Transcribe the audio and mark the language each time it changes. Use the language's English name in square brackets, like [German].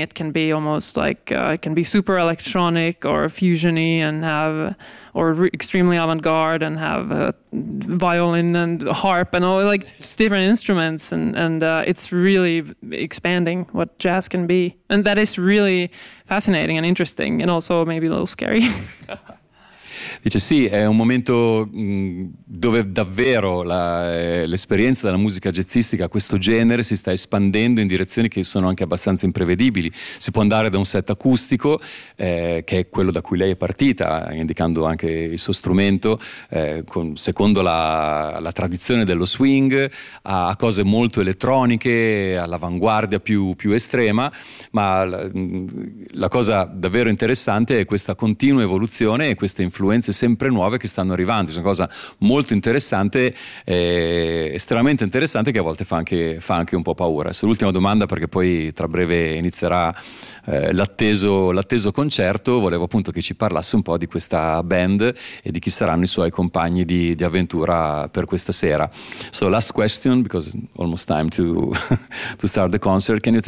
[English] It can be almost like it can be super electronic or fusion-y and have, or extremely avant-garde and have violin and harp and all, like just different instruments, and it's really expanding what jazz can be, and that is really fascinating and interesting and also maybe a little scary. [Italian] Dice sì, è un momento dove davvero l'esperienza della musica jazzistica, questo genere, si sta espandendo in direzioni che sono anche abbastanza imprevedibili. Si può andare da un set acustico, che è quello da cui lei è partita, indicando anche il suo strumento, secondo la tradizione dello swing, a cose molto elettroniche, all'avanguardia più estrema, ma la cosa davvero interessante è questa continua evoluzione e questa influenze sempre nuove che stanno arrivando. È una cosa molto interessante, estremamente interessante, che a volte fa anche un po' paura. Adesso l'ultima domanda, perché poi tra breve inizierà l'atteso concerto, volevo appunto che ci parlasse un po' di questa band e di chi saranno i suoi compagni di avventura per questa sera. [English] So last question, because it's almost time to start the concert.